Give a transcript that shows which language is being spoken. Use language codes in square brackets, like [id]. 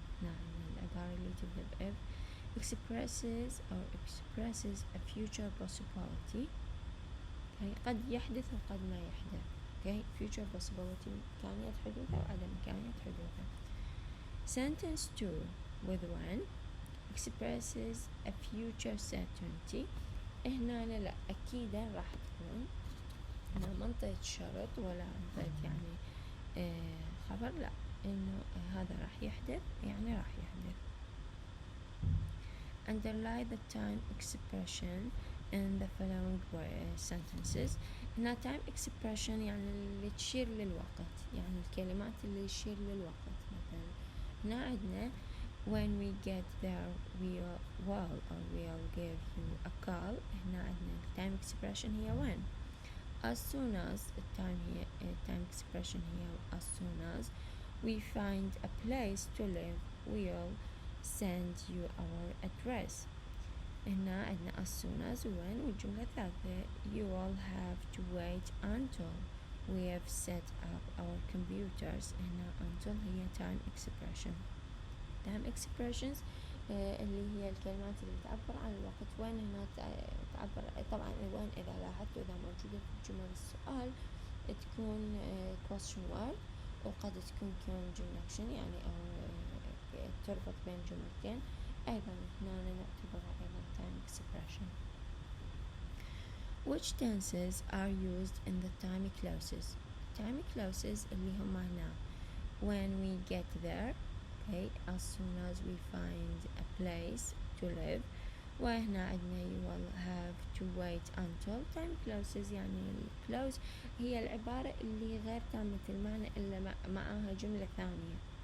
[ar] نعم العبارة اللي تبدأ ب [en] if expresses a future possibility. [ar] okay. قد يحدث وقد ما يحدث. okay. future possibility إمكانية حدوثه وعدم إمكانية حدوثه. [en] sentence 2 with when expresses a future certainty. [ar] هنا لا أكيدا راح تكون هنا منطقة شرط ولا منطقة يعني خبر، لا إنه هذا راح يحدث يعني راح يحدث. [en] underline the time expression in the following sentences. [ar] هنا time expression يعني اللي تشير للوقت، يعني الكلمات اللي تشير للوقت. مثلا هنا عندنا [en] when we get there we'll give you a call. [ar] هنا عندنا [en] time expression هي when. as soon as التايم هي time expression هي as soon as we find a place to live we'll send you our address. هنا عندنا as soon as when [ar] والجملة الثالثة [en] you all have to wait until we have set up our computers. [ar] هنا until هي time expression. time expressions اللي هي الكلمات اللي تعبر عن الوقت. وين هنا تعبر طبعا وين إذا لاحظتوا إذا موجودة في جمل السؤال تكون question word وقد تكون conjunction يعني أو تربط بين جملتين. أيضا هنا نعتبرها أيضا time expression. [en] which tenses are used in the time clauses. time clauses [ar] اللي هم هنا [en] when we get there. okay. as soon as we find a place to live. [ar] وهنا عندنا [en] you will have to wait until. [ar] time clauses يعني الclause هي العبارة اللي غير تامة المعنى إلا معها جملة ثانية.